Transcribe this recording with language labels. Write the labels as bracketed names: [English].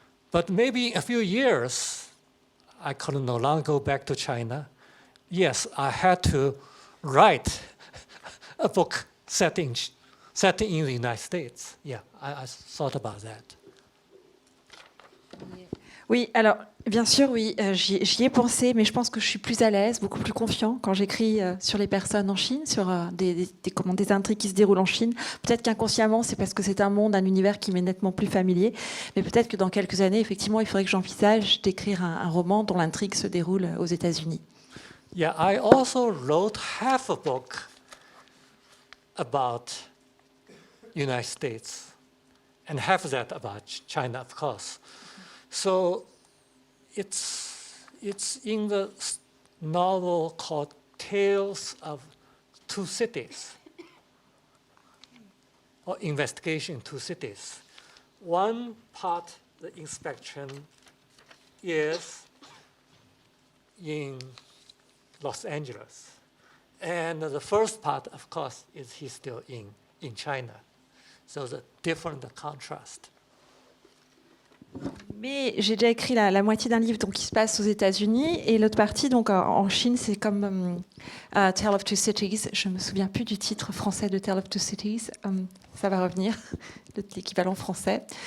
[English] But maybe in a few years, I could no longer go back to China. Yes, I had to write a book set in the United States. Yeah, I thought about that. [French] Oui, alors, bien sûr, oui, j'y ai pensé, mais je pense que je suis plus à l'aise, beaucoup plus confiant quand j'écris sur les personnes en Chine, sur des intrigues qui se déroulent en Chine. Peut-être qu'inconsciemment, c'est parce que c'est un monde, un univers qui m'est nettement plus familier, mais peut-être que dans quelques années, effectivement, il faudrait que j'envisage d'écrire un roman dont l'intrigue se déroule aux États-Unis. [English] Yeah, I also wrote half a book about United States, and half of that about China, of course. So it's in the novel called Tales of Two Cities, or Investigation in Two Cities. One part, the inspection, is in Los Angeles. And the first part, of course, is he's still in China. So the different contrast. [French] Mais j'ai déjà écrit la moitié d'un livre donc, qui se passe aux États-Unis et l'autre partie donc en Chine, c'est comme Tale of Two Cities. Je me souviens plus du titre français de Tale of Two Cities. Ça va revenir, l'équivalent français.